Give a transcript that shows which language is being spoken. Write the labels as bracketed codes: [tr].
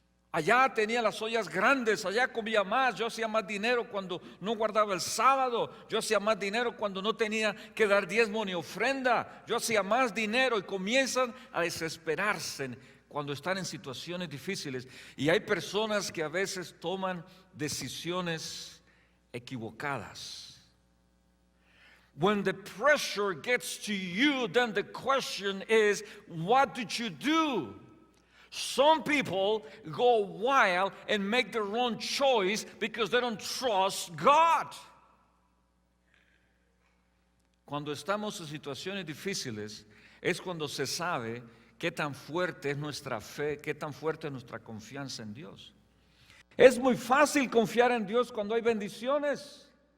[es] Allá tenía las ollas grandes, allá comía más, yo hacía más dinero cuando no guardaba el sábado, yo hacía más dinero cuando no tenía que dar diezmo ni ofrenda, yo hacía más dinero, y comienzan a desesperarse cuando están en situaciones difíciles. Y hay personas que a veces toman decisiones equivocadas. [en] When the pressure gets to you, then the question is, what did you do? Some people go wild and make their own choice because they don't trust God. [es] Cuando estamos en situaciones difíciles, es cuando se sabe qué tan fuerte es nuestra fe, qué tan fuerte es nuestra confianza en Dios. Es muy fácil confiar en Dios cuando hay bendiciones.